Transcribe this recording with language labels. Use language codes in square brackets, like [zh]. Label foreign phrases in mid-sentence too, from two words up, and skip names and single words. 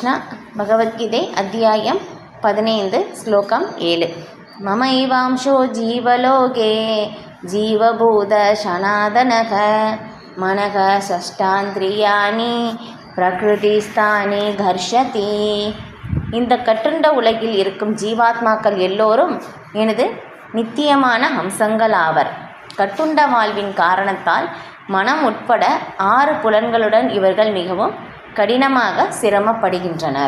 [sa] भगवद्गीதை अध्यायं 15 श्लोकं 7। ममैवांशो जीवलोके जीवभूत सनातनः मनः षष्ठानीन्द्रियाणि प्रकृतिस्थानि कर्षति। [ta] இந்த கட்டுண்ட உலகில் இருக்கும் ஜீவாத்மாக்கள் எல்லோரும் எனது நித்தியமான அம்சங்கள் ஆவர். கட்டுண்ட வாழ்வின் காரணத்தால் மனம் உட்பட 6 புலன்களுடன் இவர்கள் மிகவும் கடினமாக சிரமப்படுகின்றனர்.